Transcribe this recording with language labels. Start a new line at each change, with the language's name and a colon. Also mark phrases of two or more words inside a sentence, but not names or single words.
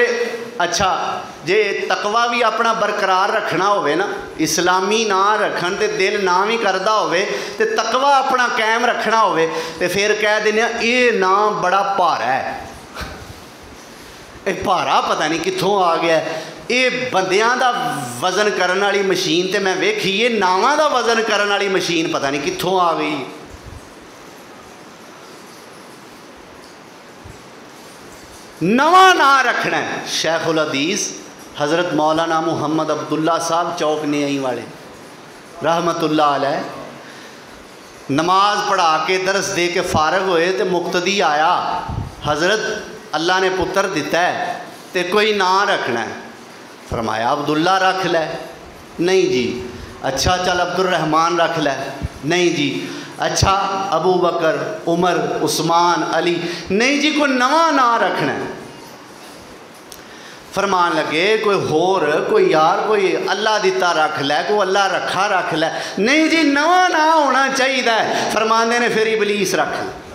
Punjabi: اچھا جے تقویٰ بھی اپنا برقرار رکھنا ہووے نا، اسلامی ناں رکھن تے دل نہ بھی کردا ہووے تے تقویٰ اپنا قائم رکھنا ہووے تے فیر کہہ دینے یہ نا بڑا بھارا ہے، یہ بھارا پتہ نہیں کتھوں آ گیا، یہ بندیاں دا وزن کرنے والی مشین تے میں ویکھی، یہ ناواں دا وزن کرنے والی مشین پتہ نہیں کتھوں آ گئی. نواں ناں رکھنا ہے. شیخ الحدیث حضرت مولانا محمد عبداللہ صاحب چوک نیائیں والے
Arabic: رحمۃ اللہ علیہ
Punjabi: نماز پڑھا کے درس دے کے فارغ ہوئے تو مقتدی آیا، حضرت اللہ نے پتر دتا ہے تو کوئی ناں رکھنا ہے. فرمایا عبداللہ رکھ لے۔ نہیں جی. اچھا چل عبدالرحمان رکھ لے. نہیں جی۔ اچھا ابوبکر، عمر, عثمان، علی. نہیں جی کوئی نواں ناں رکھنا ہے۔ فرمان لگے کوئی ہور کوئی یار کوئی اللہ دتہ رکھ لے، کوئی اللہ رکھا رکھ لے. نہیں جی نواں ناں ہونا چاہیے۔ فرماتے نے فیر ابلیس رکھ لے.